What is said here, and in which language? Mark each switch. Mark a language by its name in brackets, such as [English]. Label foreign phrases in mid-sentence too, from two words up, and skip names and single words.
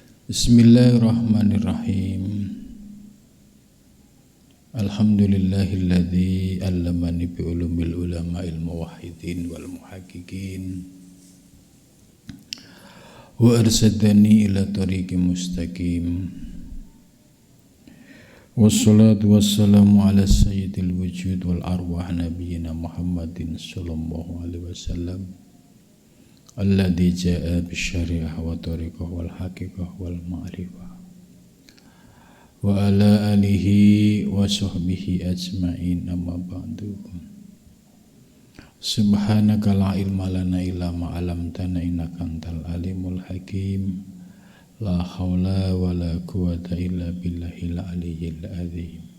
[Arabic] بسم الله الرحمن الرحيم. الحمد لله الذي علمني بعلوم العلماء الموحدين والمحققين وأرشدني إلى طريق مستقيم. والصلاة والسلام على سيد الوجود والأرواح نبينا محمد صلى الله عليه وسلم الذي جاء بالشريعة والطريقة والحقيقة والمعرفة وعلى آله وصحبه أجمعين، أما بعد. سبحانك لا علم لنا إلا ما علمتنا إنك أنت العليم الحكيم. لا حول ولا قوة إلا بالله العلي العظيم.